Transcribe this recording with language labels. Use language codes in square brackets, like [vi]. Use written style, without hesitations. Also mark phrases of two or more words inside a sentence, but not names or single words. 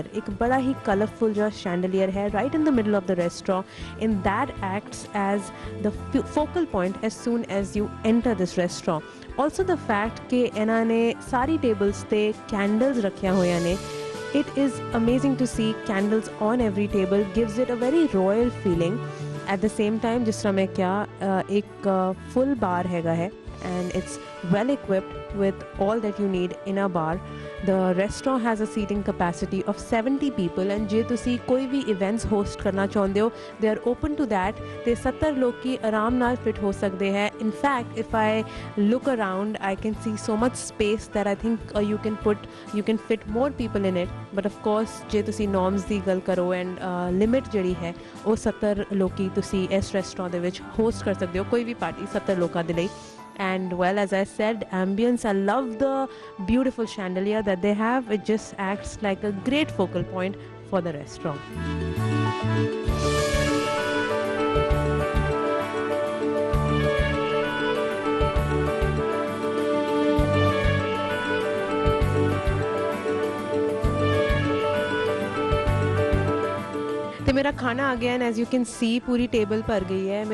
[pa] ਇੱਕ ਬੜਾ ਹੀ ਕਲਰਫੁਲ ਜਿਹਾ ਸ਼ੈਂਡਲੀਅਰ ਹੈ [en] right in the middle of the restaurant, in that acts as the focal point as soon as you enter this restaurant. also the fact [pa] ਕਿ ਇਹਨਾਂ ਨੇ ਸਾਰੀ ਟੇਬਲਸ 'ਤੇ ਕੈਂਡਲਸ ਰੱਖੀਆਂ ਹੋਈਆਂ ਨੇ। [en] it is amazing to see candles on every table, gives it a very royal feeling. at the same time, [pa] ਜਿਸ ਤਰ੍ਹਾਂ ਮੈਂ ਕਿਹਾ, ਇੱਕ ਫੁੱਲ ਬਾਰ ਹੈਗਾ ਹੈ [en] and it's well equipped with all that you need in a bar. The restaurant has a seating capacity of 70 people and [pa] ਜੇ ਤੁਸੀਂ ਕੋਈ ਵੀ [en] events host [pa] ਕਰਨਾ ਚਾਹੁੰਦੇ ਹੋ, [en] they are open to that. [pa] ਤੇ 70 ਲੋਕੀ ਆਰਾਮ ਨਾਲ ਫਿਟ ਹੋ ਸਕਦੇ ਹੈ। [en] In fact, if I look around, I can see so much space that I think you can fit more people in it. But of course, [pa] ਜੇ ਤੁਸੀਂ norms ਦੀ ਗੱਲ ਕਰੋ [en] and limit [pa] ਜਿਹੜੀ ਹੈ ਉਹ 70 ਲੋਕੀ ਤੁਸੀਂ ਇਸ ਰੈਸਟੋਰੈਂਟ ਦੇ ਵਿੱਚ ਹੋਸਟ ਕਰ ਸਕਦੇ ਹੋ, ਕੋਈ ਵੀ ਪਾਰਟੀ 70 ਲੋਕਾਂ ਦੇ ਲਈ। [en] And well, as I said, ambience, I love the beautiful chandelier that they have. It just acts like a great focal point for the restaurant. [pa] ਤੇ ਮੇਰਾ ਖਾਣਾ ਆ ਗਿਆ [en] and as you can see [pa] ਪੂਰੀ ਟੇਬਲ ਭਰ ਗਈ ਹੈ।